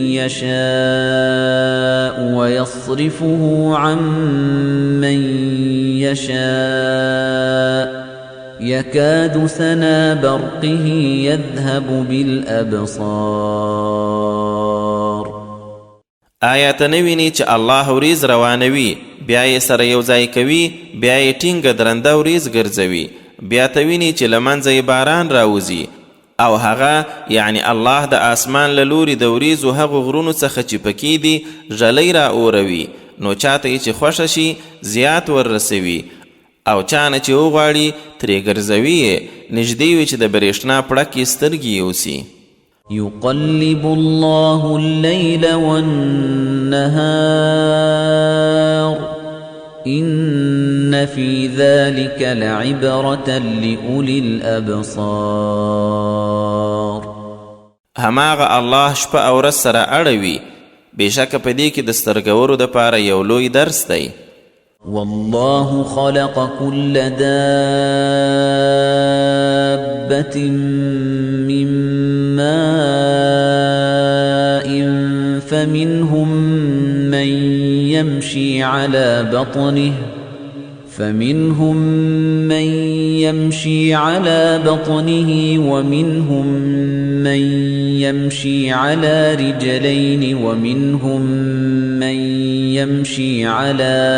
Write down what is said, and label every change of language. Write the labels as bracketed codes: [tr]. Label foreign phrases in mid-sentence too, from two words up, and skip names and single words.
[ar] يشاء ويصرفه عن من يشاء يكاد سنا برقه يذهب بالأبصار [ps] آیا ته نه وینې چې الله وریځ روانوي بیا یې سره یو ځای کوي بیا یې ټینګه درنده وریځ ګرځوي بیا ته وینې چې له منځه یې باران راوځي او هغه یعنی الله د آسمان له لوري د وریځو هغو غرونو څخه چې پکې دي ژلۍ را اوروي نو چاته یې چې خوښه شي زیات وررسوي او چانه چې وغواړي ترې ګرځوي یې نږدې وي چې د برېښنا پړکې سترګې یوسي [ar] يقلب الله الليل والنهار إن في ذلك لعبرة لأولي الأبصار [ps] هماغه الله شپه او ورځ سره اړوي بېشکه په دې کې د سترګورو دپاره یو لوی درس دی [ar] والله خلق كل دابة من ماء فمنهم من يمشي على بطنه ومنهم من يمشي على رجلين ومنهم من يمشي على